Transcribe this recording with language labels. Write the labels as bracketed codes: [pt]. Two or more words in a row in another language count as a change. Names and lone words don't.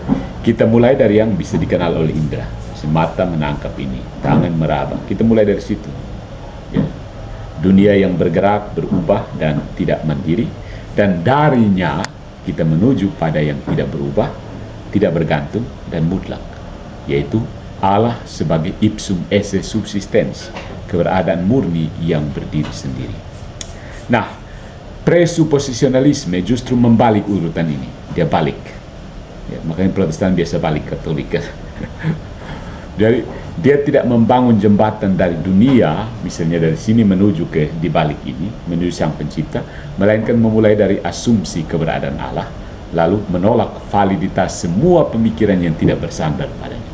[id] Kita mulai dari yang bisa dikenal oleh indera, mata menangkap ini, tangan meraba. Kita mulai dari situ. Ya. Dunia yang bergerak, berubah dan tidak mandiri, dan darinya kita menuju pada yang tidak berubah, tidak bergantung dan mutlak, yaitu Allah sebagai [la] ipsum esse subsistens, [id] keberadaan murni yang berdiri sendiri. Nah, presuposisionalisme justru membalik urutan ini. Dia balik. Ya, makanya Protestan biasa balik Katolik. Jadi dia tidak membangun jembatan dari dunia, misalnya dari sini menuju ke di balik ini, menuju Sang Pencipta, melainkan memulai dari asumsi keberadaan Allah, lalu menolak validitas semua pemikiran yang tidak bersandar padanya.